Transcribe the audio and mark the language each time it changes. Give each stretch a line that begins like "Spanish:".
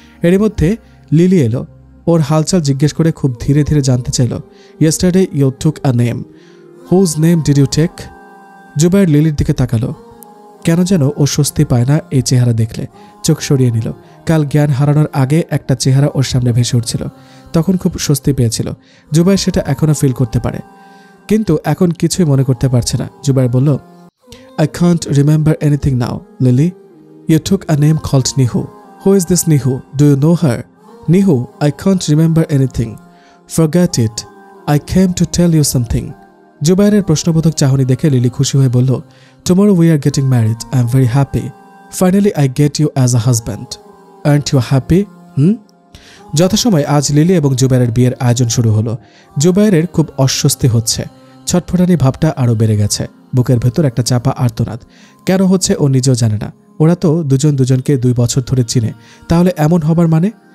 Bangla: এরই মধ্যে লিলি এলো। ওর হালচাল জিজ্ঞেস করে খুব ধীরে ধীরে জানতে চাইল,
English: Yesterday you took a name, whose name did you take?
Bangla: Jubair লিলির দিকে তাকালো। কেন যেন ও স্বস্তি পায় না এই চেহারা দেখলে। চোখ সরিয়ে নিল। কাল জ্ঞান হারানোর আগে একটা চেহারা ওর সামনে ভেসে উঠছিল, তখন খুব স্বস্তি পেয়েছিল। জুবাইর সেটা এখনও ফিল করতে পারে, কিন্তু এখন কিছুই মনে করতে পারছে না। জুবাইর বলল,
English: I can't remember anything now, Lily. You took a name called Nihu. Who is this Nihu? Do you know her? Nihu, I can't remember anything. Forget it. I came to tell you something.
Bangla: জুবাইরের প্রশ্নবোধক চাহনি দেখে lily খুশি হয়ে বলল,
English: Tomorrow we are getting married. I am very happy. Finally I get you as a husband. Aren't you happy?
Bangla: যথাসময় আজ lily এবং জুবাইরের বিয়ের আয়োজন শুরু হলো। জুবাইরের খুব অস্বস্তি হচ্ছে। ছটফটানি ভাবটা আরও বেড়ে গেছে। বুকের ভেতর একটা চাপা আর্তনাদ। কেন হচ্ছে ও নিজেও জানে না। ওরা তো দুজন দুজনকে 2 বছর ধরে চিনে, তাহলে এমন হবার মানে?